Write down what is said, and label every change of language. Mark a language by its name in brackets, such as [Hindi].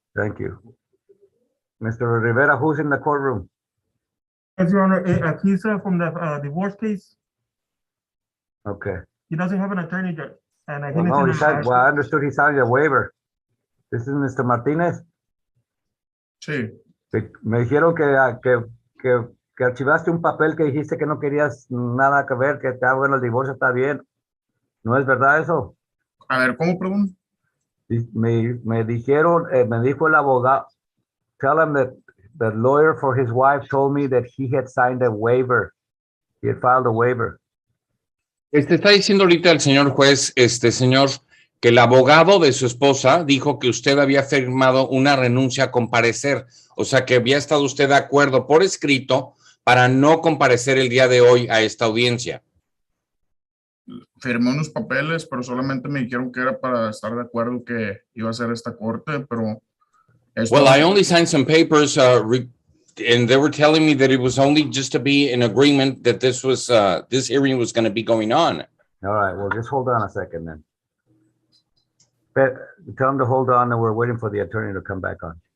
[English] Thank you. Mr. Rivera, who's in the courtroom? Yes, Your Honor, he's from the divorce case. Okay. He doesn't have an attorney yet. And Well, no, well, I understood he signed a waiver. This is Mr. Martinez. [Spanish] Sí. Me dijeron que archivaste un papel que dijiste que no querías nada que ver, que está bueno, el divorcio está bien. ¿No es verdad eso? A ver, ¿cómo pregunto? Me dijeron, me dijo el abogado, [English] tell him that the lawyer for his wife told me that he had signed a waiver. He had filed a waiver. [Spanish] Está diciendo ahorita el señor juez, señor, que el abogado de su esposa dijo que usted había firmado una renuncia a comparecer, o sea que había estado usted de acuerdo por escrito para no comparecer el día de hoy a esta audiencia. Firmé unos papeles, pero solamente me dijeron que era para estar de acuerdo que iba a ser esta corte, pero... [English] Well, I only signed some papers and they were telling me that it was only just to be in agreement that this hearing was going to be going on. All right, well, just hold on a second then. Tell him to hold on and we're waiting for the attorney to come back on.